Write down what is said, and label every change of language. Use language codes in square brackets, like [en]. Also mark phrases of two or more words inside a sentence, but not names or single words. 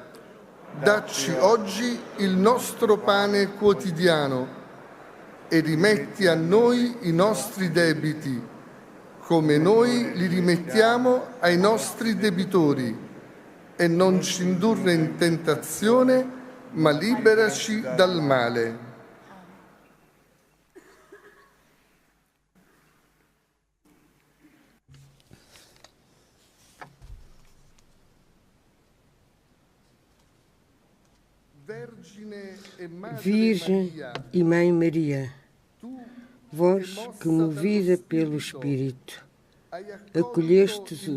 [it] Dacci oggi il nostro pane quotidiano e rimetti a noi i nostri debiti, come noi li rimettiamo ai nostri debitori, e non ci indurre in tentazione, ma liberaci dal male. [pt] Virgem e Mãe Maria, vós que, movida pelo Espírito, acolhestes o